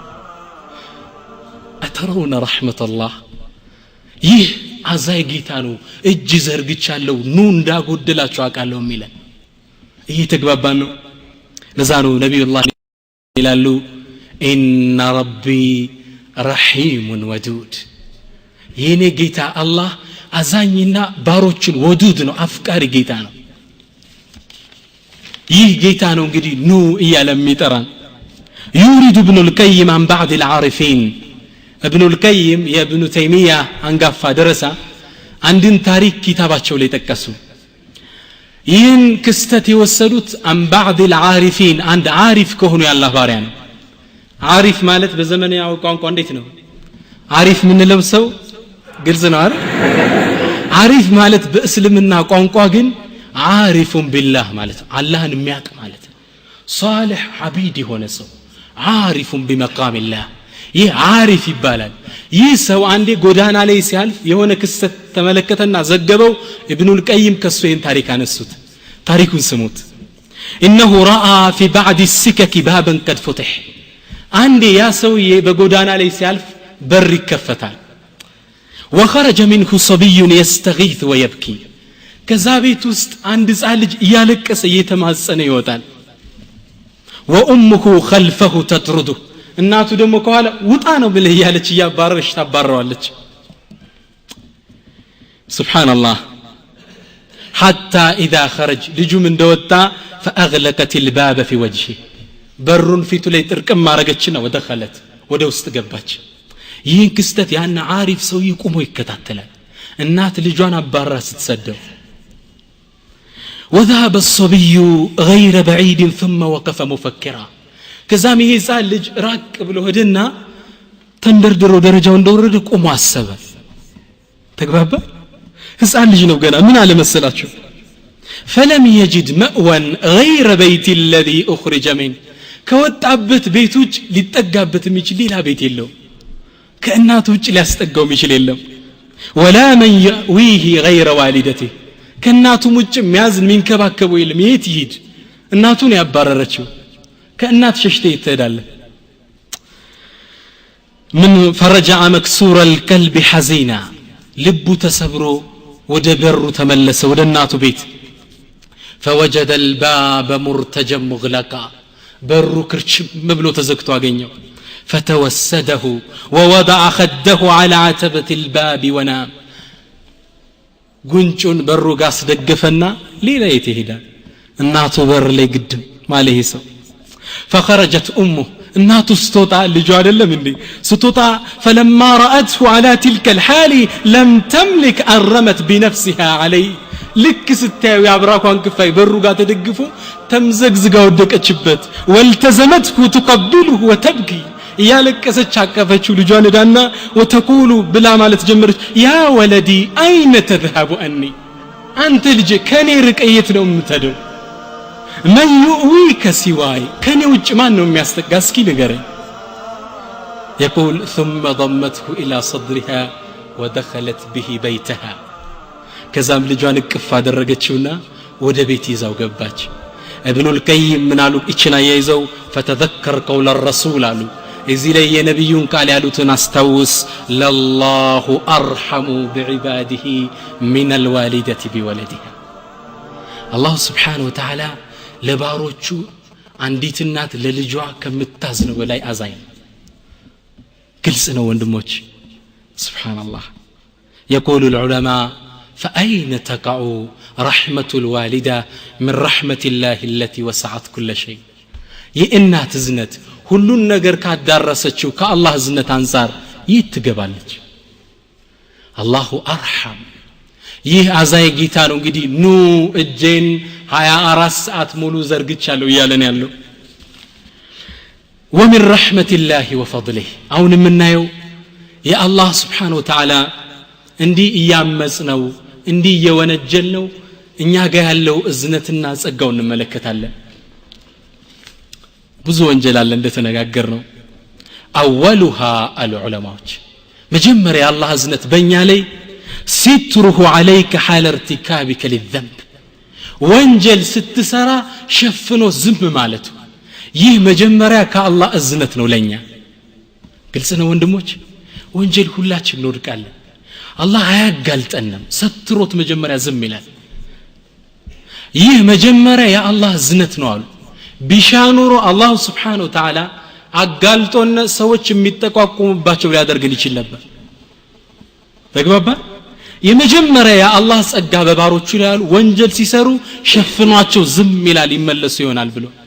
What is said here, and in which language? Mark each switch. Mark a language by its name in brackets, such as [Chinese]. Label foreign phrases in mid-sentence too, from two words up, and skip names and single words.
[Amharic] አተረውና ረህመቱላህ ይህ አዛይ ጌታ ነው እጅ ዘርግቻለሁ ኑ እንዳጎደላችሁ አቃለው የሚለን እየተግባባን ነው ለዛ ነው ነብዩላህ ይላሉ [Arabic] إن ربي رحيم ودود [Amharic] የኔ ጌታ አላህ አዛኝና ባሮችን ወዱድ ነው አፍቃሪ ጌታ ነው ይህ ጌታ ነው እንግዲህ ኑ እያለ የሚጠራን [Arabic] يورد ابن القيم عن بعض العارفين ابن القيم يا ابن تيمية [Amharic] አንጋፋ ደረሳ አንድን ታሪክ ኪታባቸው ላይ ተቀሱ ይህን ክስተት የወሰዱት [Arabic] عن بعض العارفين [Amharic] አንድ ዓሪፍ ከሆኑ ያላህ ባሪያ ነው ዓሪፍ ማለት በዘመናዊ ቋንቋ እንዴት ነው ዓሪፍ ምን ለብሰው ግልጽ ነው አይደል ዓሪፍ ማለት በእስልምና ቋንቋ ግን [Arabic] عارف بالله [Amharic] ማለት አላህን የሚያውቅ ማለት [Arabic] صالح عابد [Amharic] የሆነ ሰው [Arabic] عارف بمقام الله [Amharic] ይህ ዓሪፍ ይባላል ይህ ሰው አንዴ ጎዳና ላይ ሲያልፍ የሆነ ክስተት ተመለከተና ዘገበው ኢብኑል ቀይም ከሱ ይህን ታሪክ አነሱት ታሪኩን ስሙት [Arabic] انه راى في بعض السكك بابا قد فتح [Amharic] አንዴ ያ ሰው በጎዳና ላይ ሲያልፍ በር ይከፈታል [Arabic] وخرج منه صبي يستغيث ويبكي [Amharic] ከዛ ቤት ውስጥ አንድ ህፃን ልጅ እያለቀሰ እየተማጸነ ይወጣል [Arabic] وامه خلفه تطرده [Amharic] እናቱ ደግሞ ከኋላ ውጣ ነው ብለህ ያለች ያባረረች ታባረዋለች ሱብሃንአላህ [Arabic] حتى اذا خرج [Amharic] ልጁም እንደወጣ [Arabic] فاغلقت الباب في وجهه [Amharic] በሩን ፊቱ ላይ ጥርቅም ማረገችና ወደخلت ወደ ውስጥ ገባች ይህን ክስተት ያን ዓሪፍ ሰው ይቆሞ ይከታተላል እናት ልጇን አባራ ስትሰደው [Arabic] وذهب الصبي غير بعيد ثم وقف مفكرا [Amharic] ከዛም ይሄ ሕፃን ልጅ ራቅ ብሎ ሄደና ተንደርድሮ ደረጃው እንደወረደ ቆሞ አሰበ ተግባባ ሕፃን ልጅ ነው ገና ምን አለ መሰላችሁ [Arabic] فلم يجد مأوى غير بيت الذي أخرج منه [Amharic] ከወጣበት ቤት ውጭ ሊጠጋበት የሚችል ሌላ ቤት የለው ከእናቱ ውጭ ሊያስጠጋው የሚችል የለም [Arabic] ولا من يأويه غير والدته [Amharic] ከእናቱ ውጭ የሚያዝን የሚንከባከበው የለም የት ይሄድ እናቱን ያባረረችው ከእናት ሸሽተ ይተዳለ [Arabic] من فرجع مكسور القلب حزينا [Amharic] ልቡ ተሰብሮ ወደ በሩ ተመለሰ ወደ እናቱ ቤት [Arabic] فوجد الباب مرتجا مغلقا [Amharic] በሩ ክርችም ብሎ ተዘግቶ አገኘው [Arabic] فتوسده ووضع خده على عتبة الباب ونام [Amharic] ጉንጩን በሩ ጋር አስደገፈና ሌላ የት ይሄዳል እናቱ በር ላይ ግድም ማለህ ሰው [Arabic] فخرجت امه [Amharic] እናቱ ስትወጣ ልጁ አይደለም እንዴ ስትወጣ [Arabic] فلما رأته على تلك الحال لم تملك أن رمت بنفسها عليه [Amharic] ልክ ስታዩ ያብራኳን ክፋይ በሩ ጋር ተደግፎ ተምዘግዝጋ ወደቀችበት [Arabic] والتزمته تقبله وتبكي [Amharic] ያለቀሰች አቀፈችው ልጇን ዳና وتقول ብላ ማለት ጀመረች [Arabic] يا ولدي اين تذهب عني [Amharic] አንተ ልጄ ከኔ ርቀየት ነው የምትሄደው [Arabic] من يؤويك سواي كان [Amharic] ውጭ ማን ነው የሚያስጠጋ እስኪ ንገረኝ [Arabic] يقول ثم ضمته الى صدرها ودخلت به بيتها [Amharic] ከዛም ልጇን እቅፍ አደረገችውና ወደ ቤት ይዛው ገባች [Arabic] ابن القيم من [Amharic] አሉ እቺና ያይዘው [Arabic] فتذكر قول الرسول [Amharic] አሉ እዚህ ላይ የነብዩን ቃል ያሉትን አስተውስ [Arabic] لله ارحم بعباده من الوالده بولدها الله سبحانه وتعالى [Amharic] ለባሮቹ አንዲት እናት ለልጇ ከምታዝነው በላይ አዛኝ ግልጽ ነው ወንድሞች [Arabic] سبحان الله يقول العلماء فأين تقع رحمة الوالدة من رحمة الله التي وسعت كل شيء [Amharic] የእናት ዝነት ሁሉን ነገር ካዳረሰችው ከአላህ ዝነት አንፃር ይትገባለች [Arabic] الله أرحم [Amharic] ይህ አዛይ ጌታ ነው እንግዲህ ኑ እጄን 24 ሰዓት ሙሉ ዘርግቻለሁ ይያለን ያለው [Arabic] ومن رحمة الله وفضله [Amharic] አሁን የምናየው የአላህ [Arabic] سبحانه وتعالى [Amharic] እንዲህ ያመጽነው እንዲህ የወነጀልነው እኛ ጋር ያለው እዝነትና ጸጋው እንመለከታለን ብዙ ወንጀል አለ እንደተነጋገርነው [Arabic] اولها العلماء [Amharic] መጀመሪያ አላህ እዝነት በእኛ ላይ [Arabic] ستره عليك حال ارتكابك للذنب [Amharic] ወንጀል ስትሰራ ሸፍኖ ዝም ማለቱ ይህ መጀመሪያ ከአላህ እዝነት ነው ለኛ ግልጽ ነው ወንድሞች ወንጀል ሁላችን እንወድቃለን አላህ አያጋልጠንም ሰትሮት መጀመሪያ ዝም ይላል ይህ መጀመሪያ የአላህ እዝነት ነው አሉ ቢሻኑሮ አላህ [Arabic] سبحانه وتعالى [Amharic] አጋልጦነ ሰዎች የሚጠቋቁሙባቸው ሊያደርግን ይችላል ነበር ተግባባ የመጀመሪያ የአላህ ጸጋ በባሮቹ ላይ ያሉ ወንጀል ሲሰሩ ሸፍኗቸው ዝም ይላል ይመለሱ ይሆናል ብሎ